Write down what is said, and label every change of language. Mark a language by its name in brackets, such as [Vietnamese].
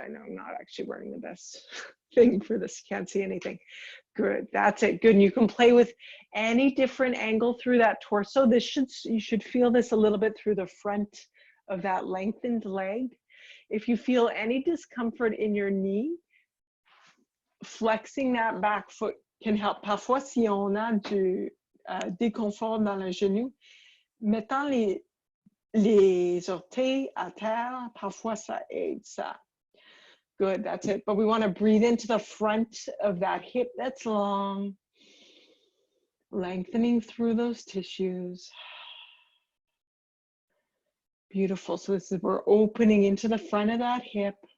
[English] I know I'm not actually wearing the best thing for this. Can't see anything. Good. That's it. Good. And you can play with any different angle through that torso. You should feel this a little bit through the front of that lengthened leg. If you feel any discomfort in your knee, flexing that back foot can help. [French] Parfois, si on a du déconfort dans le genou, mettant les orteils à terre, parfois ça aide ça. [English] Good, that's it. But we want to breathe into the front of that hip that's long, lengthening through those tissues. Beautiful. So this is, we're opening into the front of that hip.